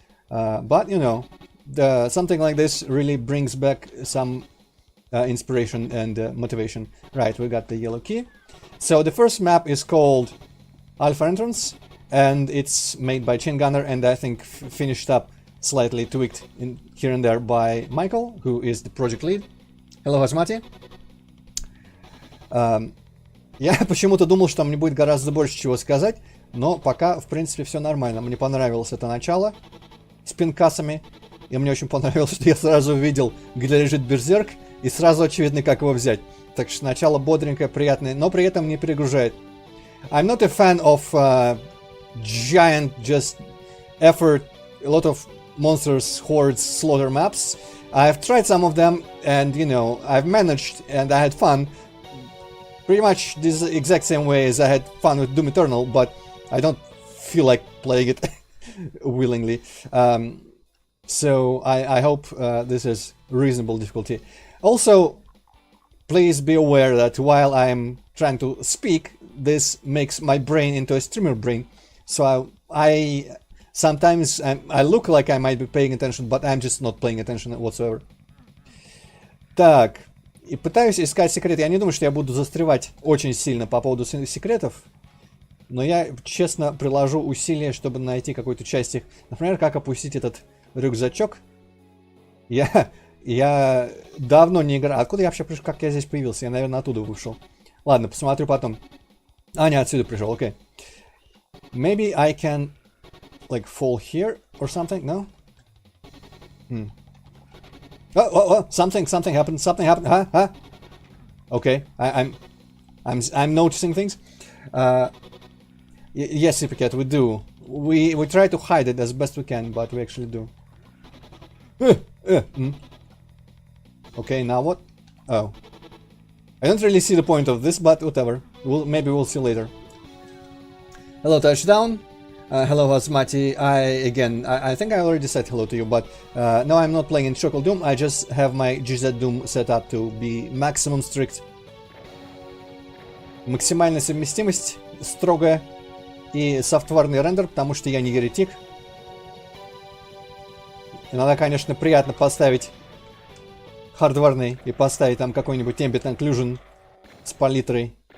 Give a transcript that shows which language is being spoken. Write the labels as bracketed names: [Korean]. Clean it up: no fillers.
[English] But you know, something like this really brings back some inspiration and motivation. Right, we got the yellow key. So the first map is called Alpha Entrance, and it's made by Chain Gunner, and I think finished up, slightly tweaked in here and there by Michael, who is the project lead. Hello, Hasmati. [Russian] Я почему-то думал, что мне будет гораздо больше чего сказать, но пока, в принципе, все нормально. Мне понравилось это начало с пинкасами, и мне очень понравилось, что я сразу увидел, где лежит Берзерк, и сразу очевидно, как его взять. Так что начало бодренькое, приятное, но при этом не перегружает. [English] I'm not a fan of giant, just effort, a lot of monsters, hordes, slaughter maps. I've tried some of them, and you know, I've managed, and I had fun. Pretty much this exact same way as I had fun with Doom Eternal, but I don't feel like playing it willingly. So I hope this is reasonable difficulty. Also, please be aware that while I'm trying to speak, this makes my brain into a streamer brain. So I sometimes I look like I might be paying attention, but I'm just not paying attention whatsoever. [Russian] Так, и пытаюсь искать секрет. Я не думаю, что я буду застревать очень сильно по поводу секретов. Но я, честно, приложу усилия, чтобы найти какую-то часть их. Например, как опустить этот рюкзачок. Я давно не играл. Откуда я вообще пришел? Как я здесь появился? Я, наверное, оттуда вышел. Ладно, посмотрю потом. А, не, отсюда пришел, окей. [English] Maybe I can, like, fall here or something? No? Oh, something happened, huh? Okay, I'm noticing things. Yes, Hippocate, we do. We try to hide it as best we can, but we actually do. Okay, now what? Oh. I don't really see the point of this, but whatever. Maybe we'll see later. Hello, Touchdown. Hello, Asmati. I think I already said hello to you, but no, I'm not playing in Chocolate Doom. I just have my GZ Doom set up to be maximum strict. [Russian] Максимальная совместимость строгая и софтварный рендер, потому что я не еретик. Иногда, конечно, приятно поставить хардварный и поставить там какой-нибудь Ambient Occlusion с палитрой.